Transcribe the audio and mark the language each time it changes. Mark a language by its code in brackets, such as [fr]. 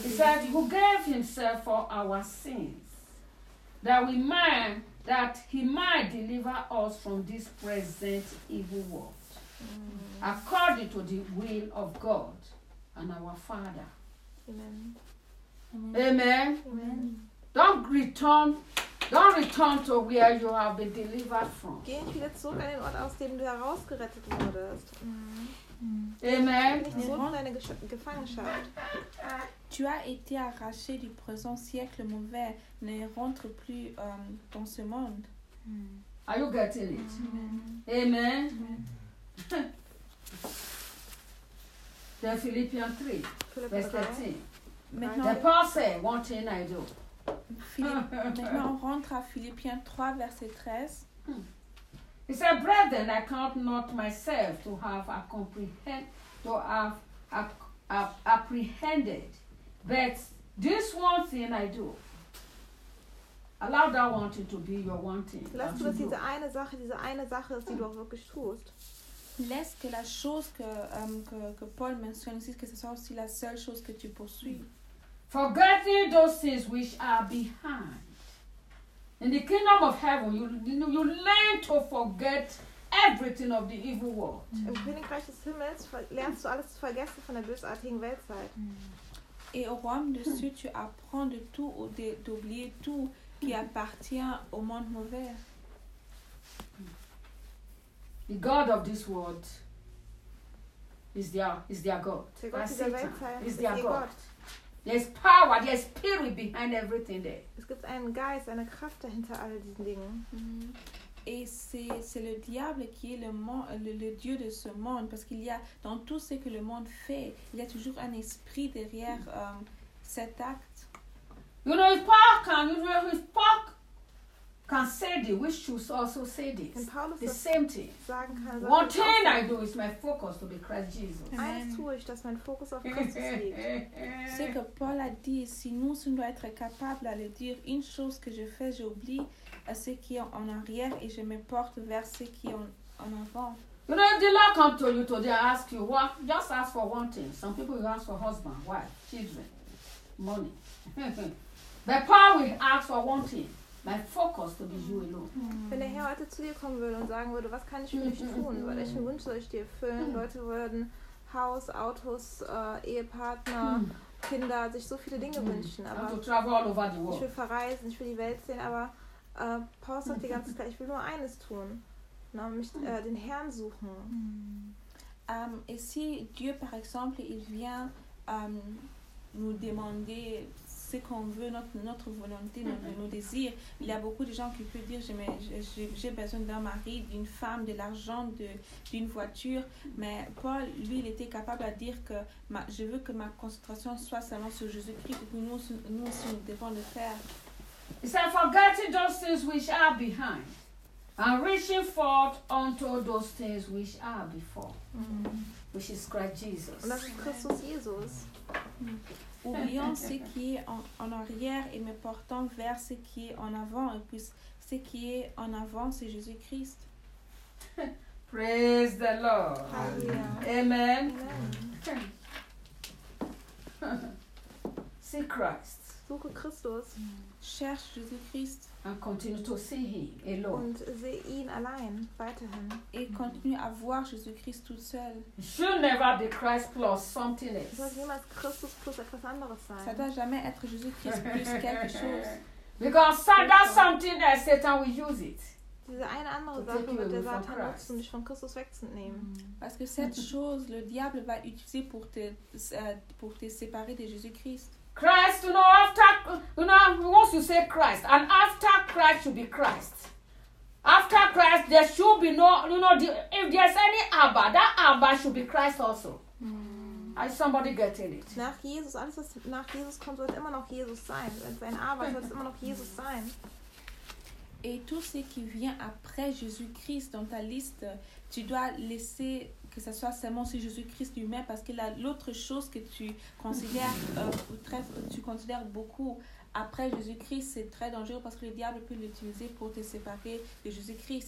[en] He said, who gave himself for our sins, that he might deliver us from this present evil world, mm-hmm. according to the will of God and our Father. Amen. Amen. Amen. Amen. Don't return to where you have been delivered from. [de] Geh nicht wieder zurück an den Ort, aus dem du herausgerettet wurdest. Mm. Mm. Amen. Geh nicht zurück in deine Gefangenschaft. [fr] Tu as été arraché du présent siècle mauvais. Ne rentre plus dans ce monde. [en] Are you getting it? Amen. Amen. [fr] Dans Philippiens 3, verset 13. [en] The Paul said, one thing I do. [fr] Maintenant, on rentre à Philippiens 3, verset 13. [en] He said, brethren, I count not myself to have apprehended, but this one thing I do. Allow that one thing to be your one thing. [de] Lass du, dass diese eine Sache ist, die du auch wirklich tust. Lass [fr] que la chose que Paul mentionne ici, que ce soit aussi la seule chose que tu poursuis. [en] Forgetting those things which are behind. In the kingdom of heaven, you learn to forget everything of the evil world. [de] Im Königreich des Himmels lernst du alles zu vergessen von der bösartigen Weltzeit. [fr] Et au royaume de Dieu, tu apprends de tout ou d'oublier tout qui appartient au monde mauvais. [en] The God of this world is their God. Is their God. There's power, there's spirit behind everything there. [de] Es gibt einen Geist, eine Kraft dahinter all diesen Dingen. Mm-hmm. [fr] Et c'est le diable qui est le dieu de ce monde, parce qu'il y a dans tout ce que le monde fait, il y a toujours un esprit derrière cet acte. [en] You know, if Paul can say this, we should also say this. The same thing. One thing I do is my focus to be Christ Jesus. [de] Eines tue ich, dass mein Fokus auf Christus liegt. [fr] Ce que Paul a dit, si nous on doit être capable à le dire, une chose que je fais, j'oublie à ce qui est en arrière et je me porte vers ce qui est en avant. [en] You know, if the Lord come to you today, ask you, what? Just ask for one thing. Some people ask for husband, wife, children, money. But Paul will ask for one thing. My focus to be you alone. [de] Wenn der Herr heute zu dir kommen würde und sagen würde, was kann ich für dich tun? Welchen Wunsch soll ich dir erfüllen? Leute würden Haus, Autos, Ehepartner, Kinder, sich so viele Dinge wünschen. Aber ich will verreisen, ich will die Welt sehen, aber Paul sagt dir ganz klar, ich will nur eines tun. Nämlich den Herrn suchen. [fr] Et si Dieu, par exemple, il vient nous demander ce qu'on veut, notre volonté, nos désirs. Il y a beaucoup de gens qui peuvent dire j'ai besoin d'un mari, d'une femme, de l'argent, d'une voiture. Mais Paul, lui, il était capable de dire que je veux que ma concentration soit seulement sur Jésus-Christ. Et nous aussi, nous devons le faire. Il dit, [en] forgetting those things which are behind and reaching forth unto those things which are before, which is Christ Jesus. [fr] Oublions ce qui est en arrière et me portant vers ce qui est en avant, et puis ce qui est en avant, c'est Jésus-Christ. [en] Praise the Lord. Hallelujah. Amen. Amen. see Christ. [de] Suche Christus. [fr] Cherche Jésus-Christ. [en] And continue to see him alone. [de] Und sehe ihn allein weiterhin. [fr] Et continue à voir Jésus-Christ tout seul. [en] Should never be Christ plus something else. [de] Soll niemals Christus plus etwas anderes sein. [fr] Ça doit jamais être Jésus-Christ plus quelque chose. [en] Because that something else, Satan will use it. [de] Diese eine andere Sache wird der Satan nutzen, dich von Christus wegzunehmen. [fr] Parce que cette chose, le diable va utiliser pour te séparer de Jésus-Christ. [en] Christ, you know, once you say Christ, and after Christ should be Christ. After Christ, there should be no, you know, if there's any Abba, that Abba should be Christ also. Mm. Is somebody getting it? [de] Nach Jesus, alles was nach Jesus kommt, wird immer noch Jesus sein. Sein Abba wird immer noch Jesus sein. [fr] Et tout ce qui vient après Jésus-Christ dans ta liste, tu dois laisser que ce soit seulement sur Jésus-Christ lui-même, parce que l'autre chose que tu considères, tu considères beaucoup après Jésus-Christ, c'est très dangereux parce que le diable peut l'utiliser pour te séparer de Jésus-Christ.